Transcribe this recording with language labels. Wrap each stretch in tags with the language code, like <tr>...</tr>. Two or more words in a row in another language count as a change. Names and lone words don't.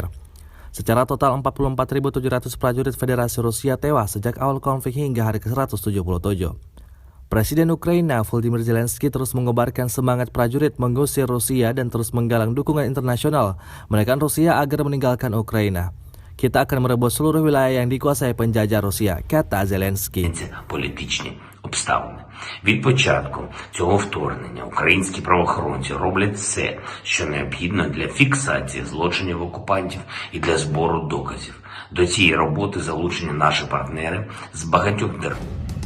<id>Secara total 44.700 prajurit Federasi Rusia tewas sejak awal konflik hingga hari ke-177. Presiden Ukraina Volodymyr Zelensky terus mengobarkan semangat prajurit mengusir Rusia dan terus menggalang dukungan internasional menekan Rusia agar meninggalkan Ukraina. Kita akan merebut seluruh wilayah yang dikuasai penjajah Rusia, kata Zelensky.</id> <uk>Політичні обставини. Від початку цього вторгнення українські правоохоронці роблять все, що необхідно для фіксації злочинів окупантів і для збору доказів. До цієї роботи залучені наші партнери з багатьох держав.</uk>